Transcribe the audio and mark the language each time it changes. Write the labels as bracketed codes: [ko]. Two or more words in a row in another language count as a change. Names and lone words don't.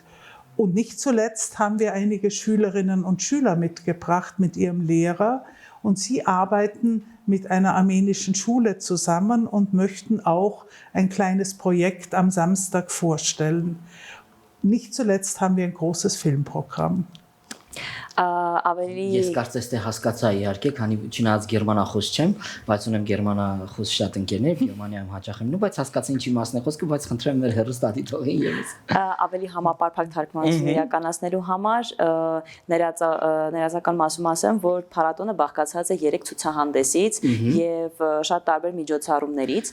[de] Und nicht zuletzt haben wir einige Schülerinnen und Schüler mitgebracht mit ihrem Lehrer. Und sie arbeiten mit einer armenischen Schule zusammen und möchten auch ein kleines Projekt am Samstag vorstellen. Nicht zuletzt haben wir ein großes Filmprogramm. [hy] Ես կարծես թե հասկացա իհարկե, քանի չնայած գերմանախոս չեմ, բայց ունեմ գերմանախոս շատ ընկերներ, Գերմանիայում հաճախ եմ, բայց հասկացա ինչի մասն է խոսքը, բայց խնդրեմ մեր հեռուստադիտողին եւս։ Ավելի համապարփակ թարգմանություն իրականացնելու համար ներածական մասում ասեմ, որ փառատոնը բաղկացած է 3 ցուցահանդեսից եւ շատ տարբեր միջոցառումներից։